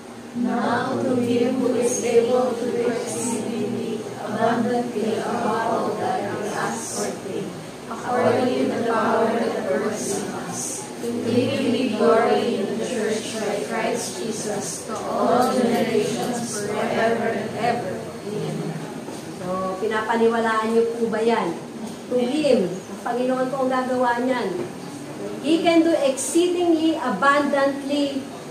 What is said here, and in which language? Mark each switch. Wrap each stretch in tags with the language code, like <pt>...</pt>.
<en>Now to Him who is able to do exceedingly abundantly above all that we ask or think, according to the power that works in us. To Him be glory in the Church by Christ Jesus to all generations forever and ever. Amen.</en> <tl>So, pinapaniwalaan niyo po ba yan?</tl> <en>To Him,</en> <tl>ang Panginoon po ang gagawa niyan.</tl> <en>He can do exceedingly abundantly.</en>